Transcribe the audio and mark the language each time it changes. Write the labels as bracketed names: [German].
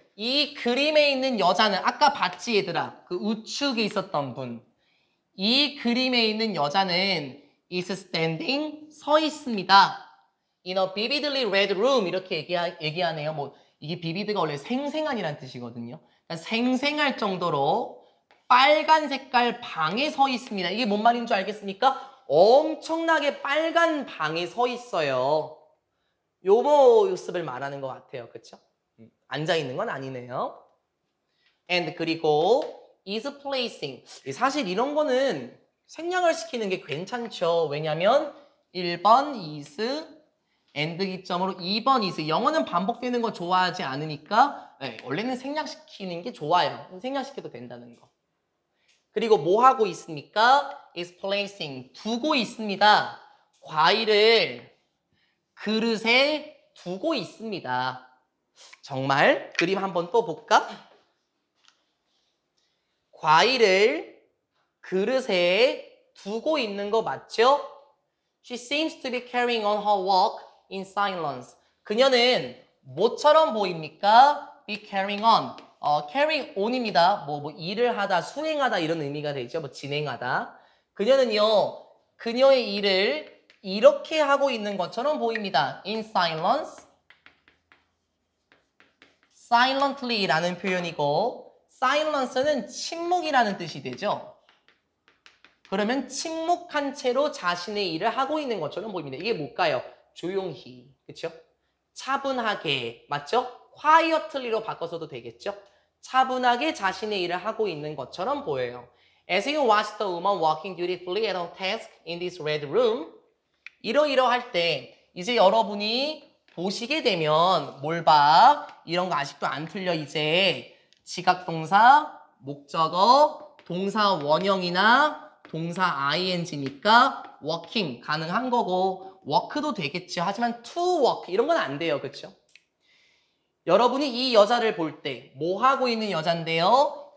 [Korean] 이 그림에 있는 여자는 아까 봤지 얘들아? 그 우측에 있었던 분. 이 그림에 있는 여자는 [English] is standing [Korean] 서 있습니다. [English] In a vividly red room [Korean] 이렇게 얘기하네요. 뭐 이게 vivid가 원래 생생한이란 뜻이거든요. 그러니까 생생할 정도로 빨간 색깔 방에 서 있습니다. 이게 뭔 말인 줄 알겠습니까? 엄청나게 빨간 방에 서 있어요. 요 모습을 말하는 것 같아요. 그쵸? 앉아 있는 건 아니네요. [English] And 그리고 is placing. [Korean] 사실 이런 거는 생략을 시키는 게 괜찮죠. 왜냐면 1번 is and 기점으로 2번 is. 영어는 반복되는 거 좋아하지 않으니까 네, 원래는 생략시키는 게 좋아요. 생략시켜도 된다는 거. 그리고 뭐 하고 있습니까? [English] is placing. [Korean] 두고 있습니다. 과일을 그릇에 두고 있습니다. 정말 그림 한번 또 볼까? 과일을 그릇에 두고 있는 거 맞죠? [English] She seems to be carrying on her work in silence. [Korean] 그녀는 뭐처럼 보입니까? [English] be carrying on. carrying on입니다. [Korean] 뭐 일을 하다, 수행하다 이런 의미가 되죠. 뭐 진행하다. 그녀는요, 그녀의 일을 이렇게 하고 있는 것처럼 보입니다. [English] in silence. [Korean] silently라는 표현이고 silence는 침묵이라는 뜻이 되죠. 그러면 침묵한 채로 자신의 일을 하고 있는 것처럼 보입니다. 이게 뭘까요? 조용히, 그렇죠? 차분하게, 맞죠? quietly로 바꿔서도 되겠죠? 차분하게 자신의 일을 하고 있는 것처럼 보여요. [English] As you watch the woman walking dutifully at her task in this red room, [Korean] 이러이러할 때 이제 여러분이 보시게 되면 뭘 봐? 이런 거 아직도 안 틀려 이제. 지각동사, 목적어, 동사 원형이나 동사 ing니까 working 가능한 거고 work도 되겠죠. 하지만 to work 이런 건 안 돼요. 그렇죠? 여러분이 이 여자를 볼 때 뭐 하고 있는 여잔데요?